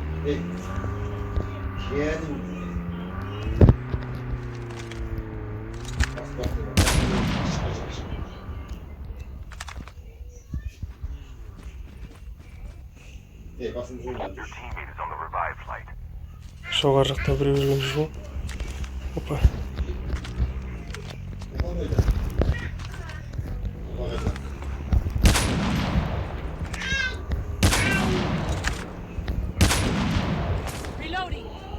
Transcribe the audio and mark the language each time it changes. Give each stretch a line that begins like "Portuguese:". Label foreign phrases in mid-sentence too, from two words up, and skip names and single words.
English: Your teammate is on the revived flight.
Kazakh: Жоғары жақта біреу жүрген жоқ. Опа.
English: Reloading.